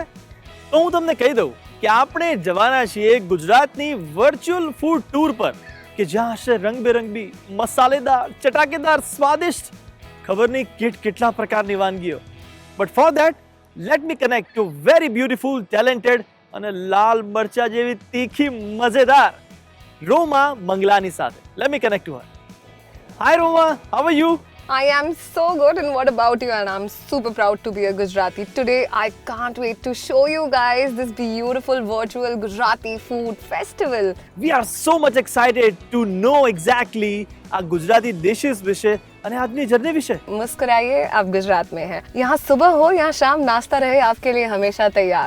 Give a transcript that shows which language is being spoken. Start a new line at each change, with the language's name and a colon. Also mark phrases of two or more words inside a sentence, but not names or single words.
Gujarati: તો હું તમને કહી દઉં કે આપણે જવાના છીએ ગુજરાતની વર્ચ્યુઅલ ફૂડ ટૂર પર, કે જ્યાં હશે રંગબેરંગી, મસાલેદાર, ચટાકેદાર, સ્વાદિષ્ટ, ખબર નહીં કેટલા પ્રકારની વાનગીઓ.
English: But for that let me connect to very beautiful, talented
Gujarati: અને લાલ મરચા જેવી તીખી મજેદાર રોમા મંગલાની સાથે.
English: Let me connect to her. Hi Roma, how are you? I am so good, and what about you? And I'm super proud to be a Gujarati. Today, I can't wait to show you guys this beautiful virtual Gujarati food festival. We are so much excited to know exactly
Gujarati: આ ગુજરાતી
English: dishes
Gujarati: વિશે અને આજની જર્ની વિશે.
Hindi: मुस्कुराइए, आप गुजरात में हैं. यहाँ सुबह हो या शाम, नाश्ता रहे आपके लिए हमेशा तैयार.